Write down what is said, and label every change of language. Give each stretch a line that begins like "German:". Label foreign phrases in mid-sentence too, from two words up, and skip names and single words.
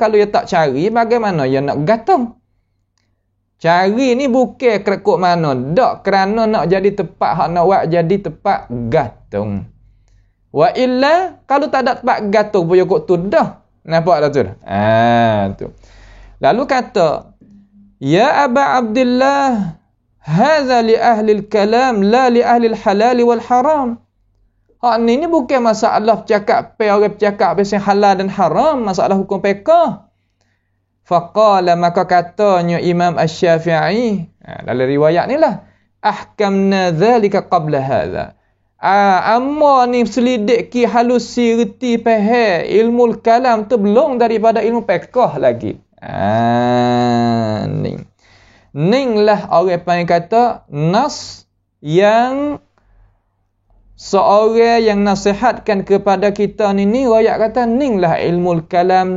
Malay: Kalau dia tak cari, bagaimana dia nak gantung? Cari ni bukan kerekut mana, dak kerana nak jadi tempat hak nak buat jadi tempat gantung.
Arabic: وإلا,
Malay: kalau tak ada tempat gantung pun kok tu dah. Nampak tak tu? Tu. Lalu kata,
Arabic: يا أبا عبد الله, هذا لأهل الكلام لا لأهل الحلال والحرام.
Malay: Hak ni bukan masalah bercakap orang bercakap pasal halal dan haram, masalah hukum fiqh. Faqala, maka katanya Imam Asy-Syafi'i, dalam riwayat ni lah,
Arabic: أحكمنا ذلك قبل هذا.
Malay: Amma ni selidik ki halusi reti faham ilmu kalam tu belum daripada ilmu fiqh lagi. Ning lah orang panggil kata nas yang seorang yang nasihatkan kepada kita ni rakyat kata ning lah ilmu kalam.